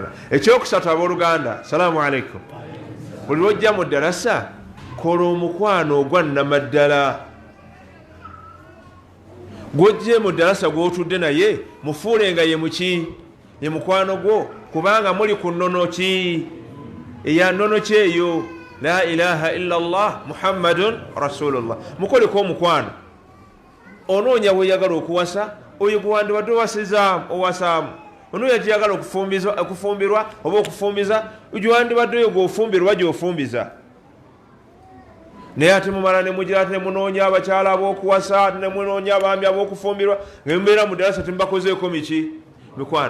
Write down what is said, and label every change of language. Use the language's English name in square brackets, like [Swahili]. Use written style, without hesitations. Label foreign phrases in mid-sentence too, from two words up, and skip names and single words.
[Ganda] Ekyokusatu abooluganda, [Arabic] salaamu alaikum, [Ganda] buli lwojja mu ddarasa kola omukwano ogwa nnamaddala. Gwojje mu ddarasa gw'otudde naye mufuulenga ye muki ye mukwano gwo kubanga muli ku nnono ki eya nnono ki eyo [Arabic] la ilaha illa Allah muhammadun rasulullah. [Ganda] Mukoleko omukwano onoonya weyagala okuwasa oyo gwewandibadde owasaamu ono yagiyagala okufumbirwa oba okufumbiza gwewandibadde oyo gwofumbirwa gyofumbiza naye ate mumala nemugira ate nemunoonya abakyala ab'okuwasa nemunoonya abaami ab'okufumbirwa ngembeera mu ddarasa temubakozeeko miki mikwano.